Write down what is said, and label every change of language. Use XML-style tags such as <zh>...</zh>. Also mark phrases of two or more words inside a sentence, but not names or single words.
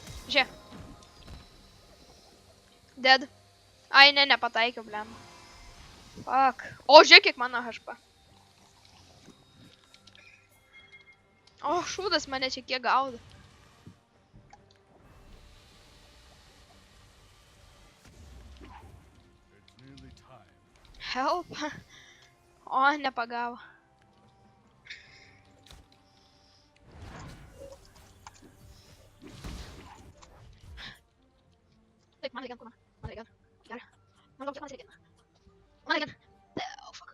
<lt>Žiūrėk. Dead. Ai, ne, nepataikiau, blem. Fuck. O, žiūrėk, kiek mano HP. O, šūdas mane čia kiek gaudo.</lt> <en>It's nearly time. Help.</en> <lt>O, nepagavo. Taip, man reikia kūną. Man reikia. Gerai. Man daug, man reikia. Man reikia.</lt> <en>Oh, fuck.</en>